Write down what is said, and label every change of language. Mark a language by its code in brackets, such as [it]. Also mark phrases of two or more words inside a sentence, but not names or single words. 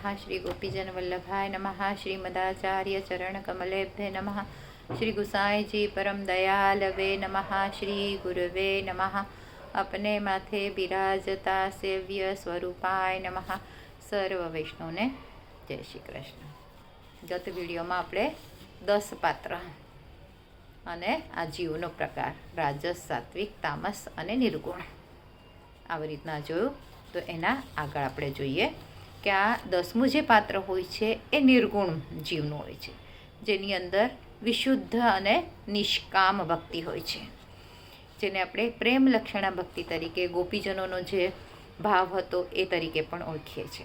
[sa] श्री गोपीजन वल्लभाय नमः। श्रीमदाचार्य चरण कमलेभ्य नमः। श्री गुसाई जी परम दयालवे नमः। श्री गुरुवे नमः। अपने माथे बिराजता सेव्य स्वरूपाय नमः। [gu] સર્વ વૈષ્ણવને જય શ્રી કૃષ્ણ। ગત વિડિયો મેં આપણે 10 પાત્ર અને આ જીવનો પ્રકાર રાજસ, સાત્વિક, તામસ અને નિર્ગુણ આવી રીતના જોયું. તો એના આગળ આપણે જોઈએ કે આ 10મું જે પાત્ર હોય છે એ નિર્ગુણ જીવનું હોય છે, જેની અંદર વિશુદ્ધ અને નિષ્કામ ભક્તિ હોય છે, જેને આપણે પ્રેમ લક્ષણા ભક્તિ તરીકે, ગોપીજનોનો જે ભાવ હતો એ તરીકે પણ ઓળખીએ છીએ.